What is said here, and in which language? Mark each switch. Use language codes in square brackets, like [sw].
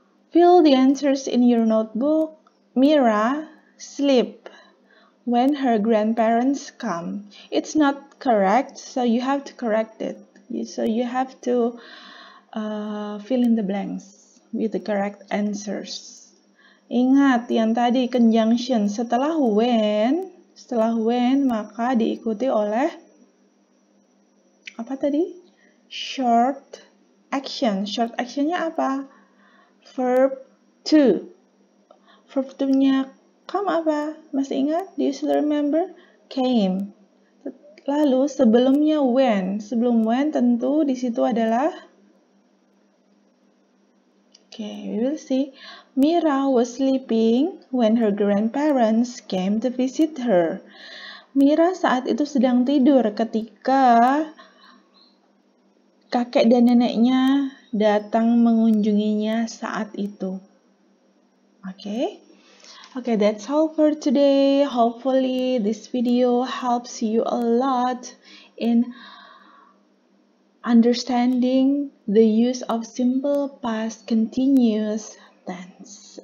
[en] Fill the answers in your notebook. Mira sleep when her grandparents come. It's not correct, so you have to correct it. So you have to fill in the blanks with the correct answers. [id] Ingat yang tadi conjunction setelah when maka diikuti oleh apa tadi? Short action. Short actionnya apa? [en] Verb to. Verb to-nya come apa? [id] Masih ingat? [en] Do you still remember? Came. [id] Lalu sebelumnya when. Sebelum when tentu di situ adalah [en] we will see. Mira was sleeping when her grandparents came to visit her. [id] Mira saat itu sedang tidur ketika kakek dan neneknya datang mengunjunginya saat itu. [en] Okay, that's all for today. Hopefully this video helps you a lot in understanding the use of simple past continuous tense.